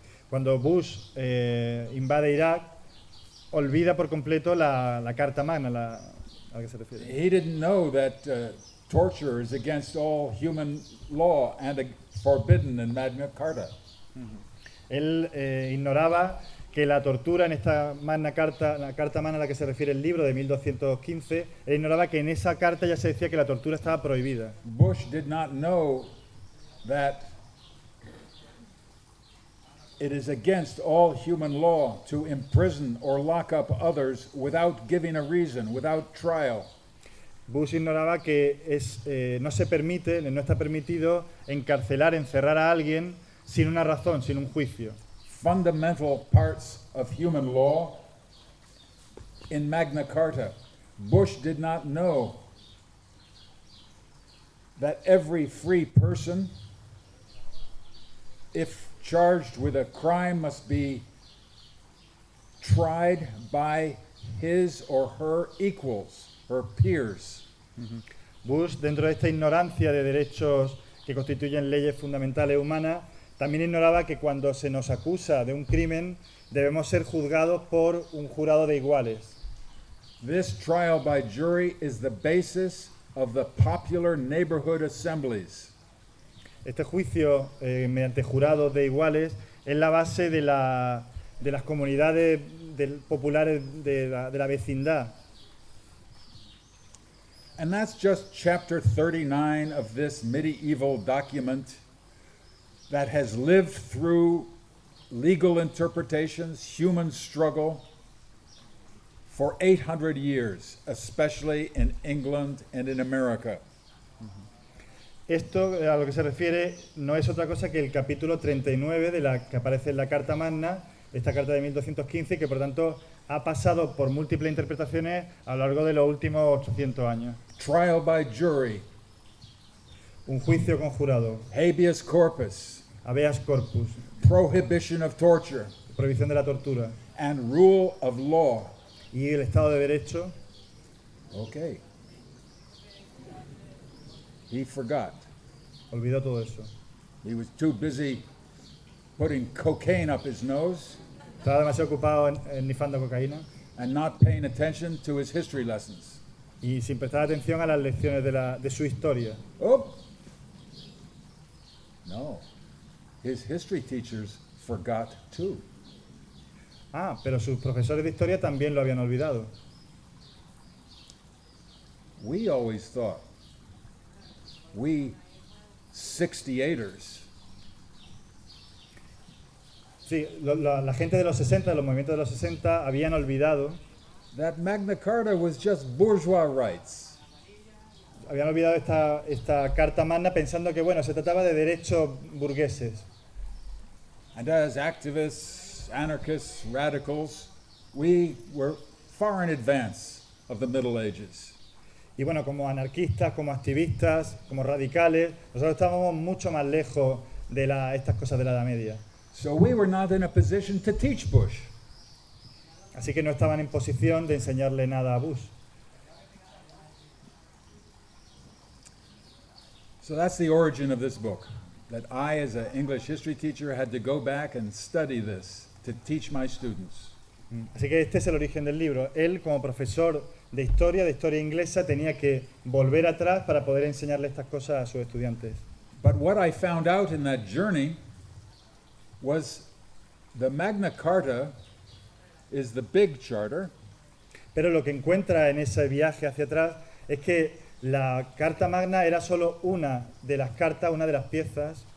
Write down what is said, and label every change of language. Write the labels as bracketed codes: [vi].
[es] Cuando Bush invade Irak, olvida por completo la Carta Magna, a la que se refiere. [en] He didn't know that torture is against all human law and forbidden in Magna Carta. [es] Él ignoraba que la tortura en esta Magna Carta, la Carta Magna a la que se refiere el libro de 1215, él ignoraba que en esa carta ya se decía que la tortura estaba prohibida. [en] Bush did not know that it is against all human law to imprison or lock up others without giving a reason, without trial. [es] Bush ignoraba que no se permite, no está permitido encarcelar, encerrar a alguien sin una razón, sin un juicio. [en] Fundamental parts of human law in Magna Carta. Bush did not know that every free person, if charged with a crime, must be tried by his or her equals, her peers. [es] Bush, dentro de esta ignorancia de derechos que constituyen leyes fundamentales humanas, también ignoraba que cuando se nos acusa de un crimen, debemos ser juzgados por un jurado de iguales. [en] This trial by jury is the basis of the popular neighborhood assemblies. [es] Este juicio mediante jurados de iguales es la base de las comunidades populares de la vecindad. [en] And that's just chapter 39 of this medieval document that has lived through legal interpretations, human struggle, for 800 years, especially in England and in America. [es] Esto a lo que se refiere no es otra cosa que el capítulo 39 de la que aparece en la Carta Magna, esta carta de 1215, que por tanto ha pasado por múltiples interpretaciones a lo largo de los últimos 800 años. [en] Trial by jury. [es] Un juicio con jurado. [la] Habeas corpus. Habeas corpus. [en] Prohibition of torture. [es] Prohibición de la tortura. [en] And rule of law. [es] Y el Estado de Derecho. [en] Okay. He forgot. [es] Olvidó todo eso. [en] He was too busy putting cocaine up his nose. [es] Estaba demasiado ocupado en nifando cocaína. [en] And not paying attention to his history lessons. [es] Y sin prestar atención a las lecciones de su historia. Oh. [en] No. His history teachers forgot too. [es] Ah, pero sus profesores de historia también lo habían olvidado. [en] We always thought we 68ers. [es] Sí, la gente de los 60, de los movimientos de los 60 habían olvidado [en] that Magna Carta was just bourgeois rights. [es] Habían olvidado esta Carta Magna pensando que bueno, se trataba de derechos burgueses. [en] And as activists, anarchists, radicals, we were far in advance of the Middle Ages. [es] Y bueno, como anarquistas, como activistas, como radicales, nosotros estábamos mucho más lejos de estas cosas de la Edad Media. [en] So we were not in a position to teach Bush. [es] Así que no estaban en posición de enseñarle nada a Bush. [en] So that's the origin of this book, that I, as an English history teacher, had to go back and study this to teach my students. [es] Así que este es el origen del libro. Él, como profesor de historia inglesa, tenía que volver atrás para poder enseñarle estas cosas a sus estudiantes. [en] But what I found out in that journey was the Magna Carta is the big charter. [es] Pero lo que encuentra en ese viaje hacia atrás es que la Carta Magna era solo una de las cartas, una de las piezas.